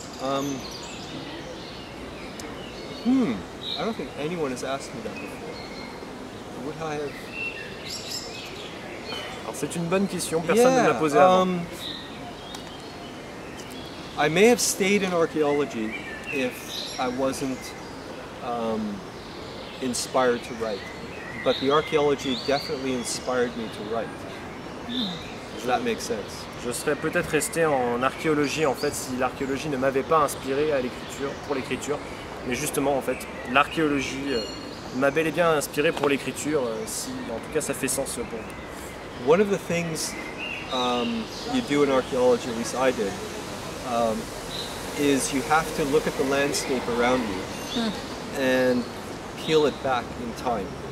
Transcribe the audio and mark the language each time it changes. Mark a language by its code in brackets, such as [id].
[en] I don't think anyone has asked me that before. Would I have... [fr] Alors c'est une bonne question, personne ne me l'a posée avant. [en] I may have stayed in archaeology if I wasn't inspired to write, but the archaeology definitely inspired me to write. Does that make sense? [fr] Je serais peut-être resté en archéologie en fait si l'archéologie ne m'avait pas inspiré à l'écriture, pour l'écriture. Mais justement en fait l'archéologie m'a bel et bien inspiré pour l'écriture, si en tout cas ça fait sens pour moi. [en] One of the things you do in archaeology, at least I did, is you have to look at the landscape around you and peel it back in time.